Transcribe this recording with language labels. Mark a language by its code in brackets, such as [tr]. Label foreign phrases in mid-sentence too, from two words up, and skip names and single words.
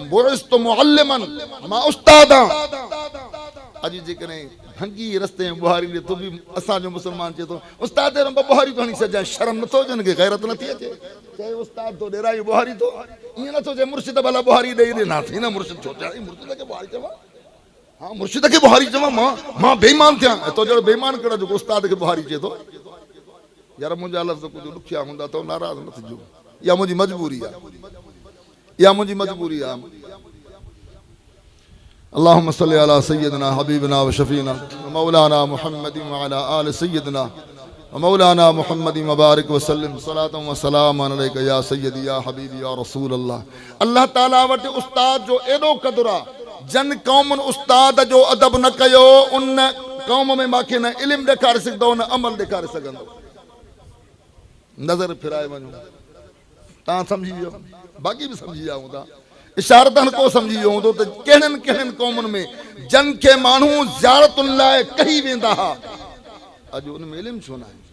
[ar] بعثت معلما [sd] मां उस्ताद आहियां अॼु जेकॾहिं भंगी रस्ते में बुहारी ॾे तो बि असांजो मुस्लमान चए थो उस्ताद बुहारी थो हणी सजाए शर्म नथो अचे हिनखे गैरत नथी अचे चए उस्ताद थो ॾेराई बुहारी थो ईअं नथो चए मुर्शिद भला बुहारी ॾेई ॾिना थी न मुर्शिद छो चए मुर्शिद खे बुहारी चवां हाँ मुर्शिद खे बुहारी चवां मां बेईमान थियां तो जहिड़ो बेईमान कहिड़ो जेको उस्ताद खे बुहारी चए थो यार मुंहिंजा लफ़्ज़ कुझु ॾुखिया हूंदा त नाराज़ न थिजो इहा मुंहिंजी मजबूरी आहे [ar] اللهم صل على سيدنا حبيبنا وشفيعنا مولانا محمد وعلى آل سيدنا ومولانا محمد وبارك وسلم صلاة وسلاما عليك يا سيدي يا حبيبي يا رسول الله [sd] ताला वटि उस्ताद जो एॾो क़दुरु आहे जन क़ौमुनि उस्ताद जो अदब न कयो उन क़ौम में मूंखे न इल्मु ॾेखारे सघंदो न अमल ॾेखारे सघंदो नज़र फिराए वञो तव्हां सम्झी वियो बाक़ी बि सम्झी विया हूंदा इशारतनि को सम्झी वियो हूंदो त कहिड़नि क़ौमुनि में जन खे माण्हू ज़ियारतुनि लाइ कही वेंदा हुआ अॼु उन में इल्मु छो न आहे?